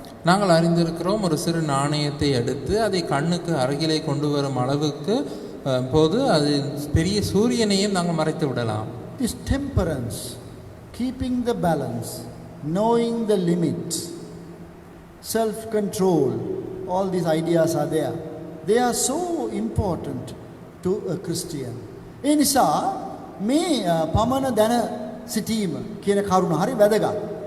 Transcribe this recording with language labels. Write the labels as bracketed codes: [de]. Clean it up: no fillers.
[ta] நாங்கள் அறிந்திருக்கிறோம், ஒரு சிறு நாணயத்தை எடுத்து அதை கண்ணுக்கு அருகிலே கொண்டு வரும் அளவுக்கு போது அது பெரிய சூரியனையும் நாங்கள் மறைத்து விடலாம். [en] This temperance, keeping the balance, knowing the limit, self-control, all these ideas are there. They are so important to a Christian. [si] ඒ නිසා මේ පමණ දැන සිටීම කියන කරුණ හරි වැදගත්.